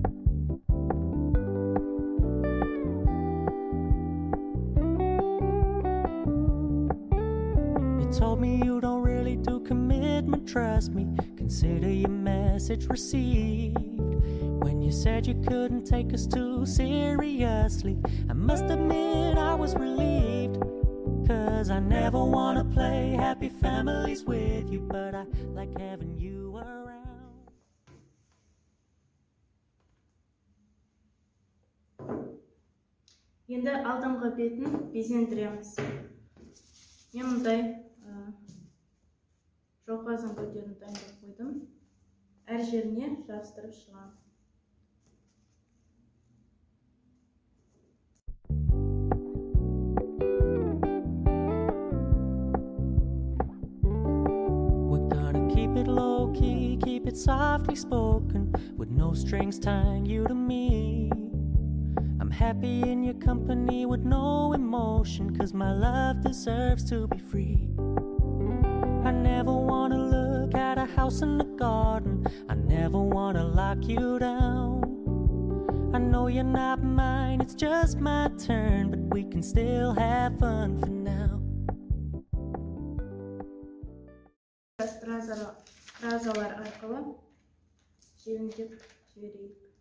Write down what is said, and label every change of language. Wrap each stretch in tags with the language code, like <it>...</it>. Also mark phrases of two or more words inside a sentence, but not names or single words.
<en>Told me you don't really do commitment, trust me, consider your message received. When you said you couldn't take us too seriously, I must admit I was relieved, 'cause I never wanna play happy families with you, but I like having you around.</en> <kk>Енді алдыңғы бетін безендіреміз. Мен мұндай жауқазын гүлдерін дайындап қойдым. Әр жеріне жабыстырып шығамын.</kk> <en>We're gonna keep it low-key, keep it softly spoken, with no strings tying you to me. I'm happy in your company with no emotion, 'cause my love deserves to be free. I never wanna look at a house in the garden, I never wanna lock you down. I know you're not mine, it's just my turn, but we can still have fun for now.</en> <kk>Стразалар арқылы желімдеп жіберейік.</kk>